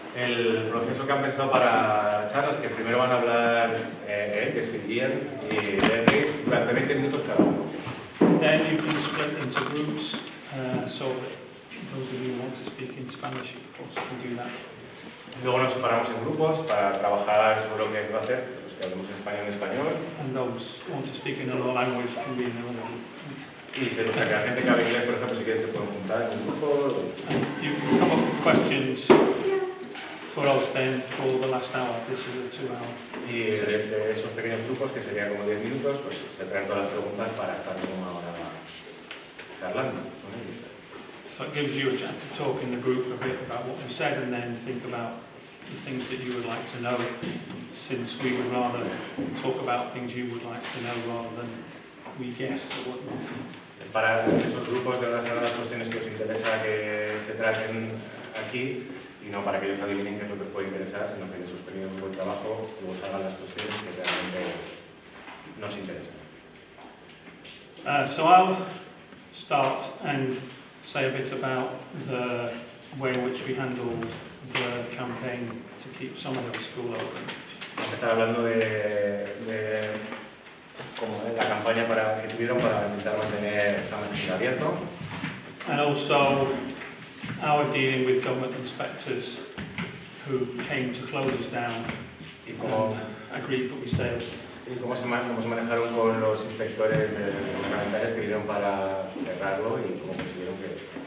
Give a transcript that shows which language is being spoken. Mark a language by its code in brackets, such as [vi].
[es] El proceso que han pensado para la charla es que primero van a hablar que es Ian y Derry durante 20 minutos cada uno. [en] Then you can split into groups so that those of you who want to speak in Spanish, of course, can do that. [es] Luego nos separamos en grupos para trabajar sobre lo que va a hacer, los que hablemos en español. [en] And those who want to speak in another language can be in another group. [es] Y o sea, que la gente que habla inglés, por ejemplo, si quieren se pueden juntar en un grupo. [en] And you can come up with questions for us then for the last hour. This is a 2-hour. [es] Y de esos pequeños grupos, que serían como 10 minutos, pues se traen todas las preguntas para estar como una hora charlando con ellos. [en] So it gives you a chance to talk in the group a bit about what we said and then think about the things that you would like to know, since we would rather talk about things you would like to know rather than we guess or whatnot. [es] Para esos grupos de las cuestiones que os interesa que se traten aquí y no para que ellos adivinen qué es lo que os puede interesar, sino que en esos pequeños grupos de trabajo luego salgan las cuestiones que realmente nos interesan. [en] So I'll start and say a bit about the way in which we handled the campaign to keep Summerhill School open. [es] Vamos a empezar hablando de como la campaña que tuvieron para intentar mantener Summerhill abierto. [en] And also our dealing with government inspectors who came to close us down and agreed that we stay open. [es] Y cómo se manejaron con los inspectores gubernamentales que vinieron para cerrarlo y cómo consiguieron que